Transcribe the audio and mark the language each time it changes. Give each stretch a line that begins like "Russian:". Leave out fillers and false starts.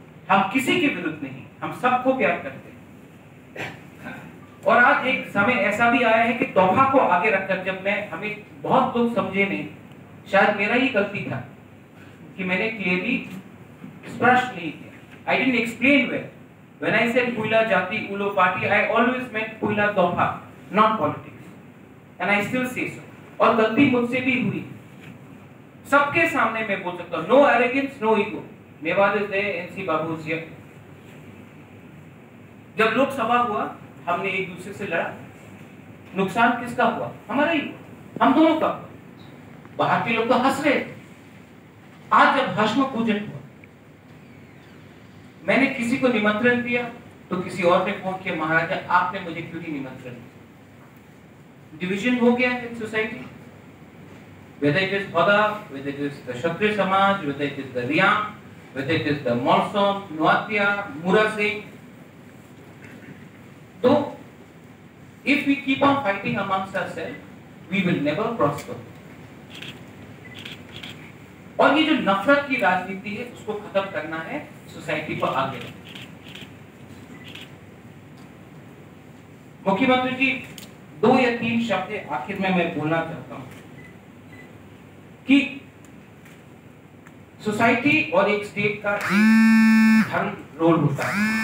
Hindi: हम किसी के विरुद्ध नहीं, हम सबको प्यार करते हैं। और आज एक समय ऐसा भी आया है कि तोहफा को आगे रखकर, जब मैं, हमें बहुत लोग समझे नहीं, शायद मेरा ही गलती था कि मैंने क्लियरली स्पष्ट नहीं किया।
English: I didn't explain well. When I said Puila Jati Ulo Party, I always meant Puila Tofa, not politics. And I still say so.
Hindi: और गलती मुझसे भी हुई। सबके सामने मैं बोल सकता हूं,
English: No arrogance, no ego. Mewar is there, NC Babu is here.
Hindi: जब लोकसभा हुआ, हमने एक दूसरे से लड़ा, नुकसान किसका हुआ? हमारा ही, हम दोनों का। बाहर के लोग तो हंस रहे। आज जब भस्म पूजन हुआ, मैंने किसी को निमंत्रण दिया तो किसी और ने फोन किया, महाराजा आपने मुझे क्यों नहीं निमंत्रण दिया? डिवीजन हो गया है society,
English: whether it is Bada, whether it is the Kshatriya Samaj, whether it is the Riyam, whether it is the Monsom, Nuatia, Mura Singh. So, if we keep on fighting amongst ourselves, we will never prosper.
Hindi: और ये जो नफरत की राजनीति है, उसको खत्म करना है, सोसाइटी को आगे बढ़ाना। मुख्यमंत्री जी, 2 या 3 शब्द आखिर में मैं बोलना चाहता हूं कि सोसाइटी और एक स्टेट का धर्म रोल होता है।